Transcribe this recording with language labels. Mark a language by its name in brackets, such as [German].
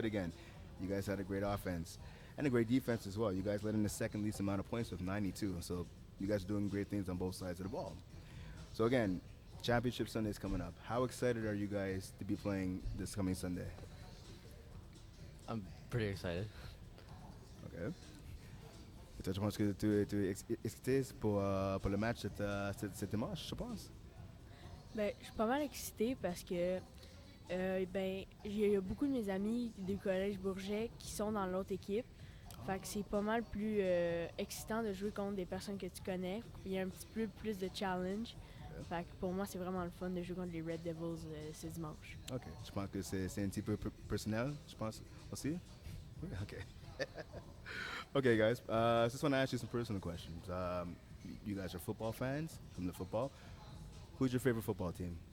[English] But again, you guys had a great offense and a great defense as well. You guys led in the second least amount of points with 92. So you guys are doing great things on both sides of the ball. So again, Championship Sunday is coming up. How excited are you guys to be playing this coming Sunday? I'm pretty excited. Okay. [French] Toi, je pense que tu es excité pour le match cet dimanche, je pense? Ben, je suis pas mal excitée parce que il y a beaucoup de mes amis du collège Bourget qui sont dans l'autre équipe. Fait que c'est pas mal plus excitant de jouer contre des personnes que tu connais. Il y a un petit peu plus de challenge. Fait que pour moi, c'est vraiment le fun de jouer contre les Red Devils ce dimanche. OK. Je pense que c'est un petit peu personnel, je pense aussi? [English] OK. Okay, guys. I just want to ask you some personal questions. You guys are football fans from the football. Who's your favorite football team?